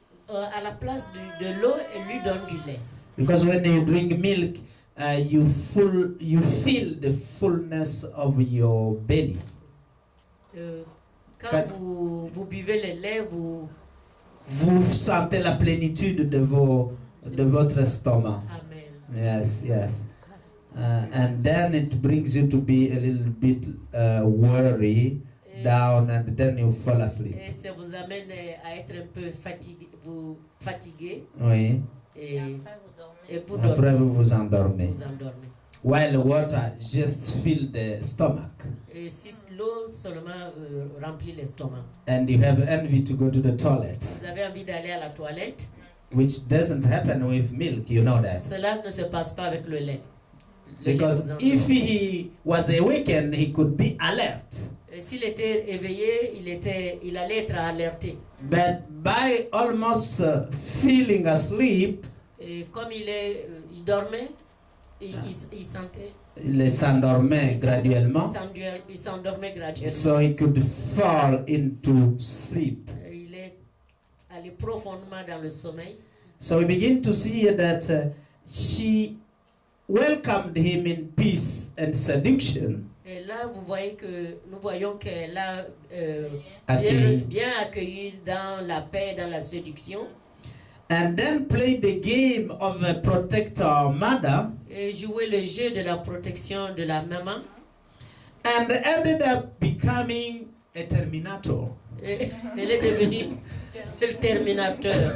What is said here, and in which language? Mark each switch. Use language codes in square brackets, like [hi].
[fr] À la place de l'eau, elle lui donne du lait. [en] Because when you drink milk, you feel the fullness of your belly. [fr] Quand vous buvez le lait, vous sentez la plénitude de votre estomac. Amen. [en] Yes, yes. And then it brings you to be a little bit worried, down, and then you fall asleep. [fr] Et ça vous amène à être un peu fatigué. Oui. Et pour Après, dormir. vous vous endormez. Vous endormez. [en] While water just fill the stomach. [fr] Et si l'eau seulement remplit l'estomac. [en] And you have envy to go to the toilet. [fr] Vous avez envie d'aller à la toilette. [en] Which doesn't happen with milk, you know that. [fr] Cela ne se passe pas avec le lait. [en] Because if he was awakened, he could be alert. [fr] Et s'il était éveillé, il allait être alerté. [en] But by almost feeling asleep, [fr] Et comme il dormait, il sentait. il s'endormait graduellement. Il s'endormait graduellement. [en] So he could fall into sleep. [fr] Il est allé profondément dans le sommeil. [en] So we begin to see that she welcomed him in peace and seduction. [fr] Et là, nous voyons qu'elle a bien accueilli dans la paix, dans la séduction. [en] And then played the game of a protector mother. [fr] Et jouer le jeu de la protection de la maman. [en] And ended up becoming a terminator. [fr] Et elle est devenue le terminateur.